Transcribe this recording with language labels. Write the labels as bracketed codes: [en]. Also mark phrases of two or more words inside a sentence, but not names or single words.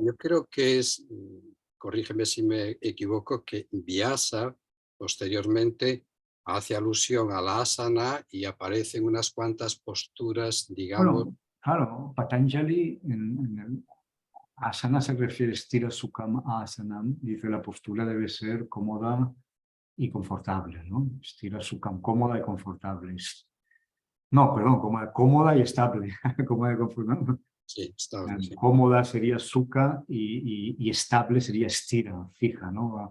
[es] yo creo que es, corrígeme si me equivoco, que Vyasa posteriormente hace alusión a la asana y aparecen unas cuantas posturas, digamos, Bueno, claro, Patanjali en el asana se refiere [sa] स्थिर सुखम् आसनम्, [es] dice la postura debe ser cómoda y confortable, ¿no? [sa] स्थिर सुखम्, [es] cómoda y confortable. No, perdón, cómoda y estable, cómoda y confortable. sí, estable, sí. Cómoda sería sukha y estable sería stira, fija, ¿no?